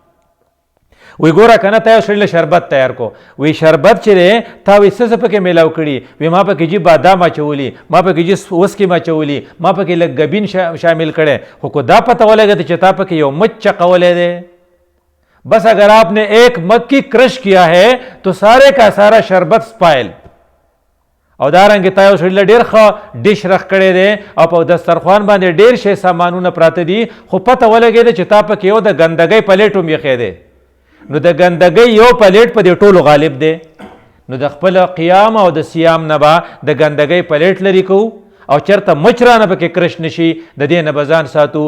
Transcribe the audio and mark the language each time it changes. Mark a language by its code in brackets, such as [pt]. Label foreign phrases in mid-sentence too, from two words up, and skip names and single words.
[ps] وی ګوره که نه تا یو سړي له شربت تیار کو، وی شربت چې دی تا وی څه پکې میلاو کړي، وی ما پکې جي بادام اچولي، ما پکې جي وسکي اچولي، ما پکې لږ ګبین شامل کړی، خو کو دا پته ولګېده چې تا پکې یو مچ چقولی دی. [ur] بس اگر آپ نے ایک مکھی کرش کیا ہے تو سارے کا سارا شربت سپائل. [ps] او دارنګه تا یو سړي له ډېر ښه ډش رخ کړی دی او په دسترخوان باندې ډېر شی سامانونه پراته دي، خو پته ولګېده چې تا پکې یو د ګندګۍ پلیټ هم ایښی دی، نو د ګندګۍ یو پلیټ په دې ټولو غالب دی. نو د خپل قیام او د سیام نه به د ګندګۍ پلیټ لرې کوو، او چېرته مچ رانه پکې کرش نشي، د دې نه به ځان ساتو.